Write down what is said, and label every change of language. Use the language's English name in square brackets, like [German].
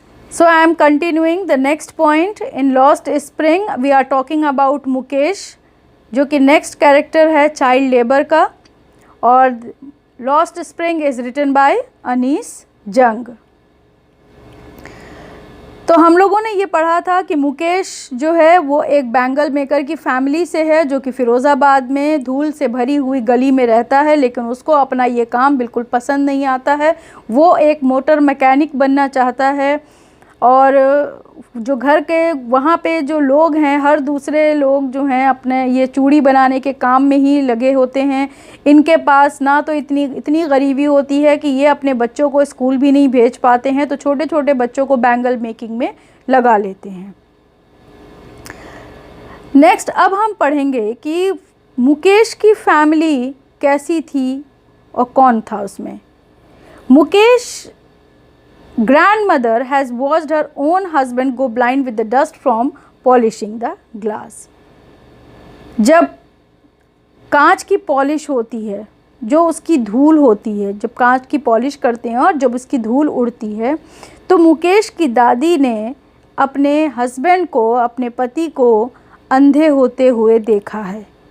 [English] So I am continuing the next point in Lost Spring. We are talking about Mukesh, [Hindi] जो कि next character है child labor का, और [English] Lost Spring is written by Anees Jung. [Hindi] तो हम लोगों ने ये पढ़ा था कि मुकेश जो है वो एक बैंगल मेकर की फैमिली से है, जो कि फ़िरोज़ाबाद में धूल से भरी हुई गली में रहता है, लेकिन उसको अपना ये काम बिल्कुल पसंद नहीं आता है. वो एक मोटर मैकेनिक बनना चाहता है, और जो घर के वहाँ पे जो लोग हैं, हर दूसरे लोग जो हैं अपने ये चूड़ी बनाने के काम में ही लगे होते हैं. इनके पास ना तो इतनी गरीबी होती है कि ये अपने बच्चों को स्कूल भी नहीं भेज पाते हैं, तो छोटे छोटे बच्चों को बैंगल मेकिंग में लगा लेते हैं. नेक्स्ट अब हम पढ़ेंगे कि मुकेश की फैमिली कैसी थी और कौन था उसमें. [English] Mukesh grandmother has watched her own husband go blind with the dust from polishing the glass. [Hindi] जब कांच की पॉलिश होती है, जो उसकी धूल होती है, जब कांच की पॉलिश करते हैं और जब उसकी धूल उड़ती है, तो मुकेश की दादी ने अपने हस्बैंड को, अपने पति को अंधे होते हुए देखा है.